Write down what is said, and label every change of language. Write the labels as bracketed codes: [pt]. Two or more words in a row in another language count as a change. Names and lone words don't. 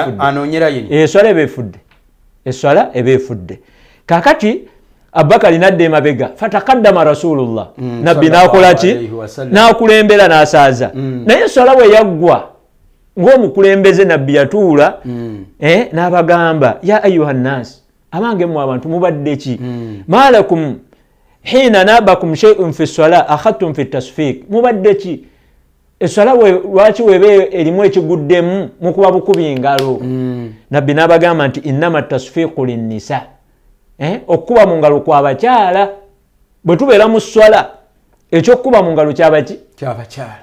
[lg] eba efudde kakati Abakali nadda emabega [ar] فتقدم رسول الله [lg] nabbi n'akola ki n'akulembera n'asaaza naye eswala bwe yaggwa ng'omukulembeze nabbi yatuula n'abagamba [ar] يا أيها الناس [lg] abange mu abantu mubadde ki [ar] ما لكم حين نابكم شيء في الصلاة أخذتم في التصفيق [lg] mubadde ki eswala lwaki webe erimu ekiguddemu mukuba bukubi ngalo nabbi n'abagamba nti [ar] إنما التصفيق للنساء [lg] okukuba mu ngalo kw'abakyala bwe tubeera mu swala ekyokukuba mu ngalo ky'abakyala